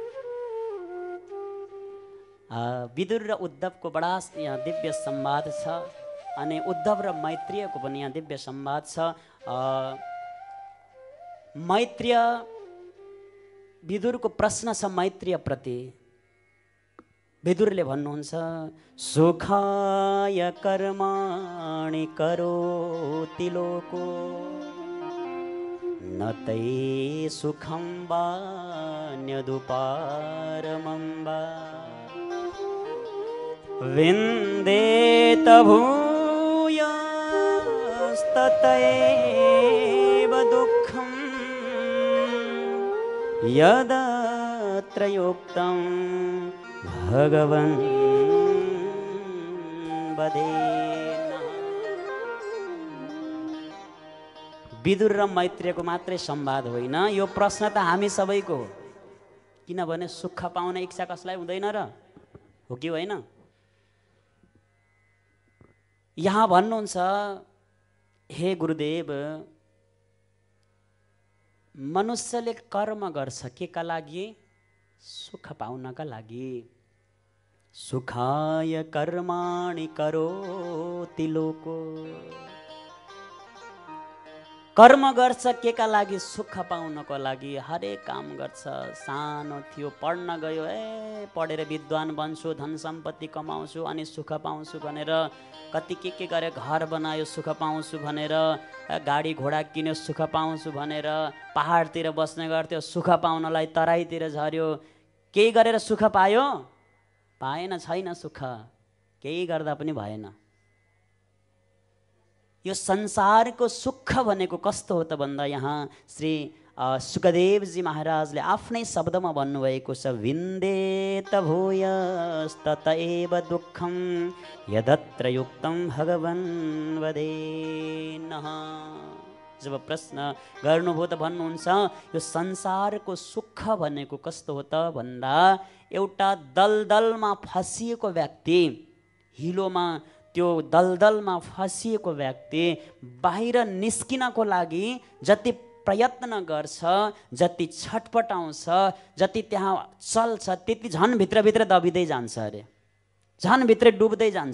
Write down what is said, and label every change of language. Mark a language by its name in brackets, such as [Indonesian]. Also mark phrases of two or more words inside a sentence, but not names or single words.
[Nepali] विदुर र उद्धवको बडा यहाँ दिव्य संवाद छ, अनि उद्धव र मैत्रेयको पनि यहाँ दिव्य संवाद छ। मैत्रेय विदुरको प्रश्न छ मैत्रेय प्रति। विदुरले भन्नुहुन्छ, [Sanskrit] सुखाय कर्माणि करोति लोको न तै सुखं वान्यदुपारमं वा विन्देत भूयस्ततैव दुःखं यदत्र युक्तं भगवन् वदेन। [Nepali] विदुर र मैत्रेयको मात्रै संवाद होइन, यो प्रश्न त हामी सबैको हो। किनभने सुख पाउने इच्छा कसलाई हुँदैन र, हो कि होइन? यहाँ भन्नुहुन्छ, हे गुरुदेव, मनुष्यले कर्म गर्छ के का लागि? सुख पाउनका लागि। [Sanskrit] सुखाय कर्माणि करोति लोको। [Nepali] कर्म गर्छ के का लागि? सुख पाउनको लागि। हरेक काम गर्छ। सानो थियो पढ्न गयो, पढेर विद्वान बन्छु, धन सम्पत्ति कमाउँछु अनि सुख पाउँछु भनेर, कति के गरे, घर बनायो सुख पाउँछु भनेर, गाडी घोडा किन्यो सुख पाउँछु भनेर, पहाडतिर बस्ने गर्थ्यो सुख पाउनलाई तराईतिर झर्यो। केही गरेर सुख पायो? पाएन, छैन सुख, केही गर्दा पनि भएन। यो संसारको सुख भनेको कस्तो हो त भन्दा यहाँ श्री सुखदेवजी महाराजले आफ्नै शब्दमा भन्नुभएको छ, [Sanskrit] विन्देत भूयस्तत एव दुःखं यदत्र युक्तं भगवन् वदेनः। [Nepali] जब प्रश्न गर्नुभयो त भन्नुहुन्छ, यो संसारको सुख भनेको कस्तो हो त भन्दा, एउटा दलदलमा फसिएको व्यक्ति, हिलोमा त्यो दलदलमा फसिएको व्यक्ति बाहिर निस्किनको लागि जति प्रयत्न गर्छ, जति छटपटाउँछ, जति त्यहाँ चल्छ, त्यति झन् भित्रभित्र दबिँदै जान्छ अरे, झन् भित्रै डुब्दै जान्छ।